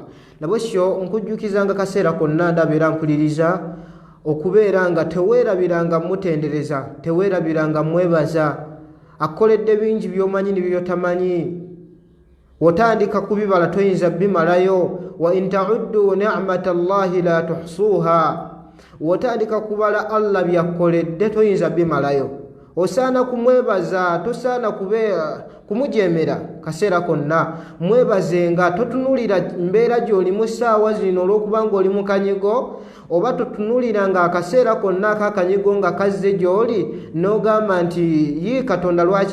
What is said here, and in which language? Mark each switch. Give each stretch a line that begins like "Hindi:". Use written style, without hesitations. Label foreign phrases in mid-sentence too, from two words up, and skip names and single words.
Ganda: Nabwekyo nkujjukizanga kaseera konna ndabeera mpuliriza okubeera nga teweerabiranga mutendereza, teweerabiranga mwebaza. Akoledde bingi by'omanyi n'ebyotamanyi, wotandika kubibala toyinza bimalayo.
Arabic: وإن تعدوا نعمة الله لا تحصوها,
Ganda: wotandika kubala Allah byakoledde toyinza bimalayo. Osaana kumwebaza, tosaana kumujemera kaseera konna. Mwebazenga, totunulira mbeera gy'olimu ssaawa zino olw'okuba ng'oli mu kanyigo, oba totunuliranga akaseera konna akakanyigo nga kazze gy'oli n'ogamba nti yi Katonda lwaki.